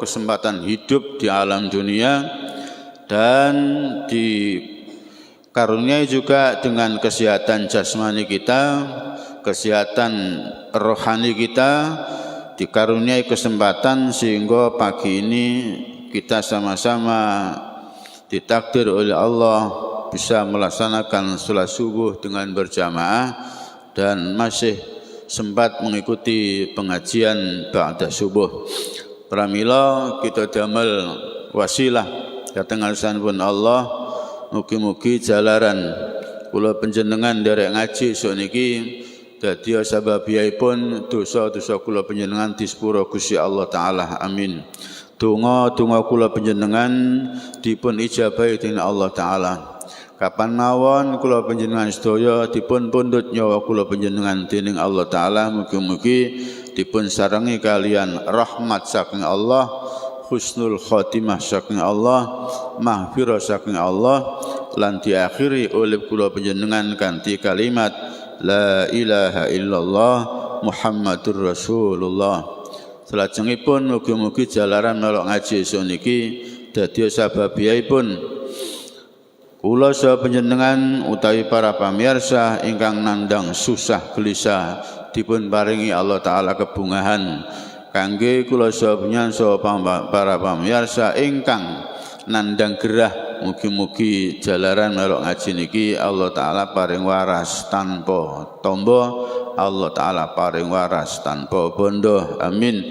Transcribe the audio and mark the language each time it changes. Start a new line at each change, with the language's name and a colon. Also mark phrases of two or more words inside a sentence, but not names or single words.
Indonesian: kesempatan hidup di alam dunia, dan dikaruniai juga dengan kesehatan jasmani kita, kesehatan rohani kita, dikaruniai kesempatan sehingga pagi ini kita sama-sama ditakdir oleh Allah bisa melaksanakan salat subuh dengan berjamaah dan masih sempat mengikuti pengajian ba'da subuh.
Javanese: Pramila kita damel wasilah dateng ngarsanipun Allah, mugi-mugi jalaran kula panjenengan derek ngaji esuk niki dadi sababipun dosa-dosa kula panjenengan disepuro Gusti Allah taala. Amin. Donga kula panjenengan dipun ijabahi dening Allah taala. Kapan mawon kula panjenengan sedaya dipun pundhut nyawa kula panjenengan dening Allah taala, mugi-mugi dipun sarengi kalian rahmat saking Allah,
Arabic: حسن الخاتمة
Javanese: saking Allah, mahfirah saking Allah, lan
Indonesian: diakhiri oleh
Javanese: kula panjenengan kanthi kalimat
Arabic: لا إله إلا الله محمد رسول الله.
Javanese: Salajengipun mugi-mugi jalaran melok ngaji suniki dadi sababipun kula saha panjenengan utawi para pamirsa ingkang nandang susah gelisah dipun paringi Allah taala kebungahan kangge kula saha panjenengan saha para pamirsa ingkang nandang gerah, mugi-mugi jalaran melok ngaji niki Allah taala paring waras tanpa tombo, Allah taala paring waras tanpa bondo, amin.